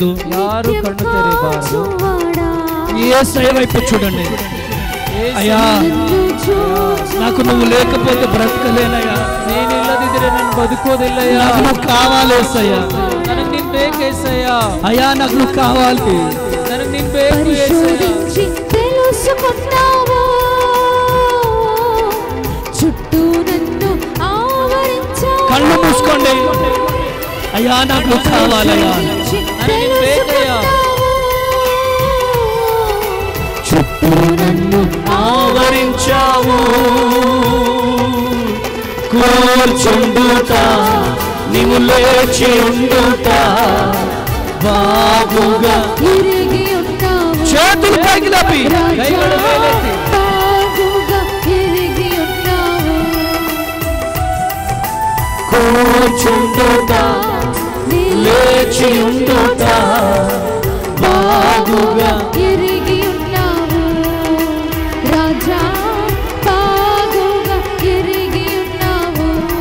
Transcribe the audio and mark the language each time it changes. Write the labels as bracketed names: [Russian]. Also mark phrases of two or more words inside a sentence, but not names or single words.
[Kannada] ಯಾರು ಕಣ್ಣು ತೆರೆಯಬಾರದು. [Telugu] యేసయ్య వైపు చూడండి. అయ్యా నాకు నువ్వు లేకపోతే బ్రతకలేనయ్యా, [Kannada] ನೀನಿಲ್ಲದಿದ್ರೆ ನಾನು ಬದುಕೋದಿಲ್ಲಯ್ಯ. [Telugu] నాకు నువ్వు కావాలి యేసయ్య. [Kannada] ನನಗೆ ನೀನ್ ಬೇಕು యేసయ్య. [Telugu] అయ్యా నాకు నువ్వు కావాలి. [Kannada] ನನಗೆ ನೀನ್ ಬೇಕು యేసయ్య. [Telugu] తెలుసుకున్నావు, చుట్టూ నన్ను ఆవరించావు. కళ్ళు మూసుకోండి. అయ్యా నాకు నువ్వు కావాలయ్యా, [Kannada] ನನಗೆ ನೀನ್ ಬೇಕಯ್ಯ. [Telugu] చుట్టూ నన్ను ఆవరించావు. కూర్చుండుట నీవు లేచి ఉండుట బాగుగా తిరిగి ఉన్నావు. చేతులు పైకి లేపి [Kannada] ಕೈಗಳು ಮೇಲೆತ್ತಿ. [Telugu] బాగుగా తిరిగి ఉన్నావు. కూర్చుండుతా లేచి ఉండుతా బాగుగా ఎరిగి ఉన్నావు రాజా, బాగుగా ఎరిగి ఉన్నావు.